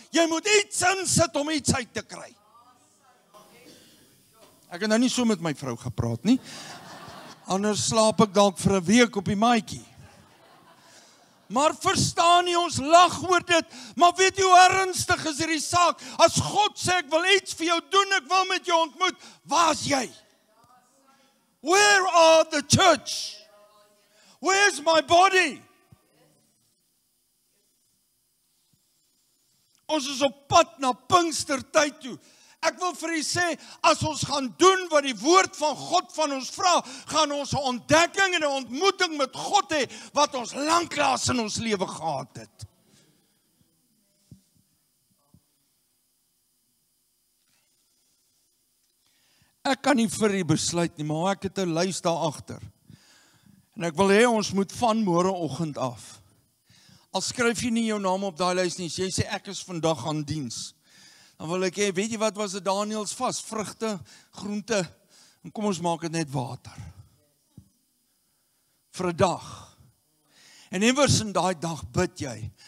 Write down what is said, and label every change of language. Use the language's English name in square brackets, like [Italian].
[Afrikaans] Jy moet iets insit om iets uit te kry. Ek het nou nie so met my vrou gepraat nie. Anders slaap ek dalk vir 'n week op die maatjie. Maar verstaan nie, ons lag oor dit, maar weet jy hoe ernstig is hierdie saak? As God sê, ek wil iets vir jou doen, ek wil met jou ontmoet, waar is jy? [English] Where are the church? Where's my body? [Afrikaans] Ons is op pad na Pinkstertyd toe. Ek wil vir u sê, as ons gaan doen wat die woord van God van ons vra, gaan ons 'n ontdekking en 'n ontmoeting met God hê, wat ons lanklaas in ons lewe gehad het. Ek kan nie vir u besluit nie, maar ek het 'n lys daar agter. En ek wil hê ons moet van môreoggend af. Al skryf jy nie jou naam op daai lys nie, as jy sê ek is vandag aan diens. Dan wil ek hê, weet jy wat was dit Daniels vas? Vrugte, groente, en kom ons maak dit net water. Vir 'n dag. En iewers in daai dag bid jy.